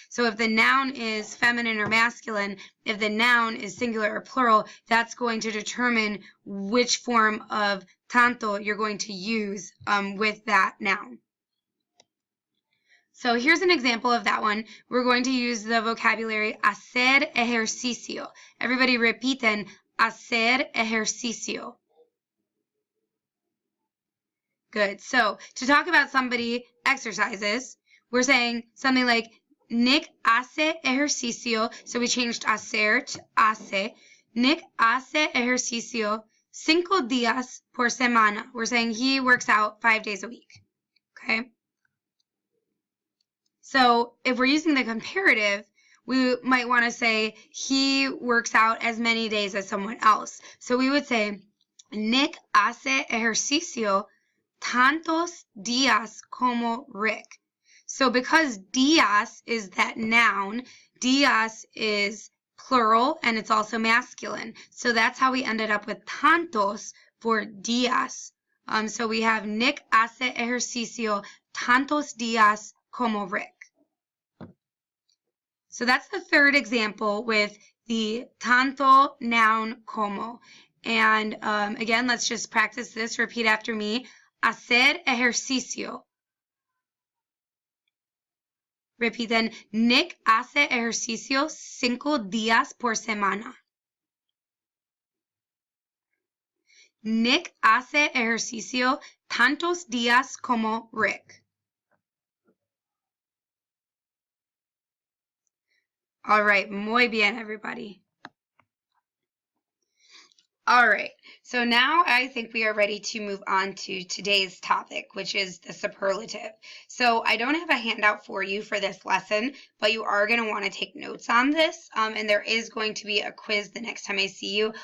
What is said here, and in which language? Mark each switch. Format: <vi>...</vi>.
<en>So if the noun is feminine or masculine, if the noun is singular or plural, that's going to determine which form of tanto you're going to use with that noun. So here's an example of that one. We're going to use the vocabulary hacer ejercicio. Everybody</en> <es>repiten, hacer ejercicio.</es> <en>Good. So to talk about somebody exercises, we're saying something like</en> <es>Nick hace ejercicio.</es> <en>So we changed hacer to hace.</en> <es>Nick hace ejercicio 5 días por semana.</es> <en>We're saying he works out 5 days a week. Okay. So if we're using the comparative, we might want to say he works out as many days as someone else. So we would say</en> <es>Nick hace ejercicio tantos días como Rick.</es> <en>So because días is that noun, días is plural and it's also masculine. So that's how we ended up with tantos for días. So we have</en> <es>Nick hace ejercicio tantos días como Rick.</es> <en>So that's the third example with the tanto, noun, como. And again, let's just practice this. Repeat after me.</en> <es>Hacer ejercicio. Repiten. Nick hace ejercicio 5 días por semana. Nick hace ejercicio tantos días como Rick.</es> <en>All right,</en> <es>muy bien,</es> <en>everybody. All right, so now I think we are ready to move on to today's topic, which is the superlative. So I don't have a handout for you for this lesson, but you are going to want to take notes on this, and there is going to be a quiz the next time I see you.</en>